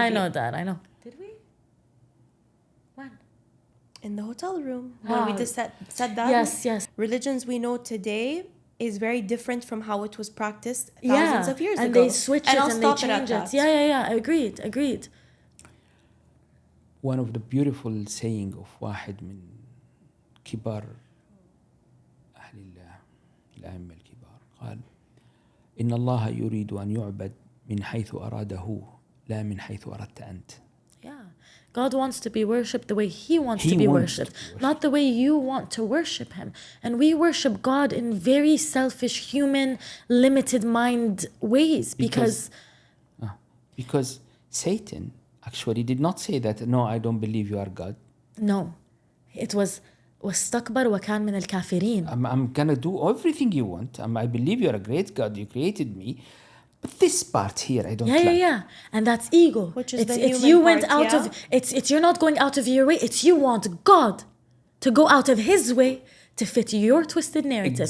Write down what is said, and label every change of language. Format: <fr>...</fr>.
<en>I know that. I know. Did we? When? In the hotel room. When we just said that. Yes. Religions we know today is very different from how it was practiced thousands of years ago. And they switch it and they change it. That. Yeah. Agreed. One of the beautiful saying of</en> <ar>واحد من كبار الأئمة الكبار قال إن الله يريد أن يعبد من حيث أراده لا من حيث أردت أنت.</ar> <en>Yeah. God wants to be worshipped the way He wants to be worshipped, not the way you want to worship Him. And we worship God in very selfish, human, limited mind ways because Satan actually did not say that, no, I don't believe you are God. No. It was</en> <ar>واستكبر وكان من الكافرين.</ar> <en>I'm gonna do everything you want. I believe you're a great God. You created me. But this part here, I don't like. Yeah. And that's ego. Which is the it's human you part, went out of it's you're not going out of your way. It's you want God to go out of His way to fit your twisted narrative.</en>